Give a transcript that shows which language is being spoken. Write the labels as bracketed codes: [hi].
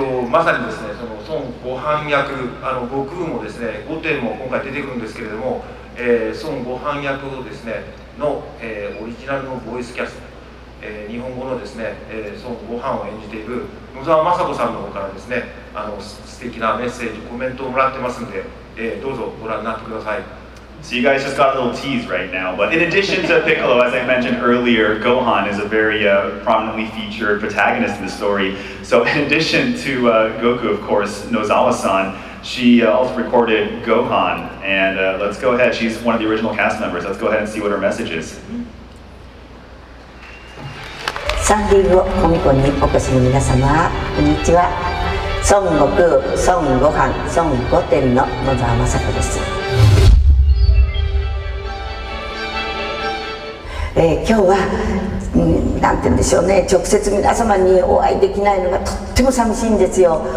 [ja] まさにですね、その孫悟飯役、悟空もですね、5点も今回出てくるんですけれども、孫悟飯役をですねの、オリジナルのボイスキャスト、日本語のですね、孫悟飯を演じている野沢雅子さんの方からですね、素敵なメッセージ、コメントをもらってますんで、どうぞご覧になってください。 [en] So you guys just got a little tease right now, but in addition to Piccolo, as I mentioned earlier, Gohan is a very prominently featured protagonist in the story. So in addition to Goku, of course, Nozawa-san, she also recorded Gohan, and let's go ahead, she's one of the original cast members. Let's go ahead and see what her message is. [ja] サンディエゴコミコンにお越しの皆様、こんにちは。孫悟空、孫悟飯、孫悟天の野沢雅子です。今日は、なんて言うんでしょうね、直接皆様にお会いできないのがとっても寂しいんですよ。